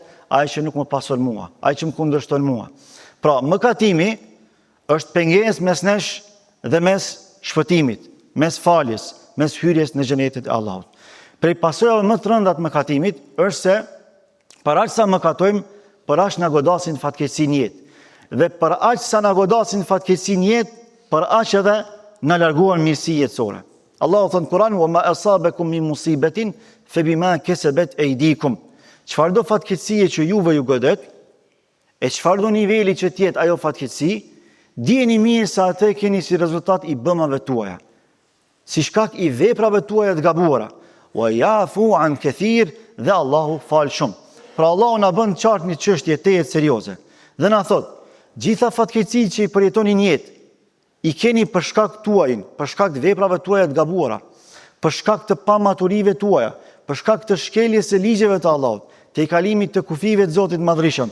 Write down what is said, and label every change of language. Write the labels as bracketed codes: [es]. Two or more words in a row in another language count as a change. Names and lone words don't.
[sq] Ai që nuk më pason mua, ai që më kundërshton mua. Pra, mëkatimi është pengesë mes nesh dhe mes shpëtimit, mes faljes, mes hyrjes në xhenetin e Allahut. Prej pasojave më të rënda të mëkatimit është se për aq sa mëkatojmë, për aq na godasin fatkeqësi në jetë. Dhe për aq sa na godasin fatkeqësi në jetë, për aq edhe na larguan mirësi jetësore. Allahu thon në Kur'an, [ar] "وما أصابكم من مصيبة فبما كسبت أيديكم." [sq] Çfarë do fatkeqësie që juve ju godet, e çfarë do niveli që të jetë ajo fatkeqësi, dijeni mirë se atë keni si rezultat i bëmave tuaja, si shkak i veprave tuaja të gabuara. [ar] ويعفو عن كثير, [sq] dhe Allahu fal shumë. Pra Allahu na bën qartë një çështje tejet serioze. Dhe na thot, gjitha fatkeqësitë që i përjetoni në jetë, i keni për shkak tuajin, për shkak të veprave tuaja të gabuara, për shkak të pamaturive tuaja, për shkak të shkeljes së ligjeve të Allahut, të kalimit të kufive të Zotit Madhërisht.